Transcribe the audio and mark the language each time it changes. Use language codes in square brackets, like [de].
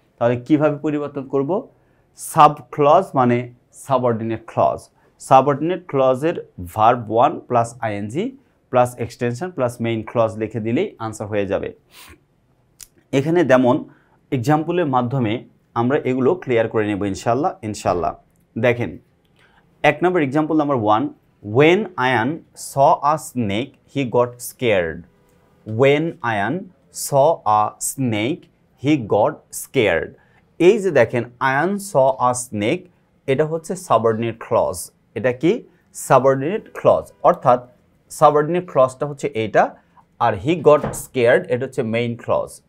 [bn] তাহলে কিভাবে পরিবর্তন করব? সাব ক্লজ মানে subordinate clause, subordinate ক্লজের verb 1 plus ING plus extension plus main clause লিখে দিলেই আনসার হয়ে যাবে। এখানে যেমন এক্সাম্পলের মাধ্যমে আমরা এগুলো ক্লিয়ার করে নেব ইনশাল্লাহ। দেখেন 1 নম্বর example number 1, [en] when Ayan saw a snake he got scared. When Ayan saw a snake he got scared. [bn] এই যে দেখেন আয়ান [en] saw a snake, [bn] এটা হচ্ছে সাবঅর্ডিনেট ক্লজ। এটা কি? Subordinate clause. অর্থাৎ সাবঅর্ডিনেট ক্লজটা হচ্ছে এইটা, আর হি গট স্কেয়ার্ড এটা হচ্ছে মেইন ক্লজ।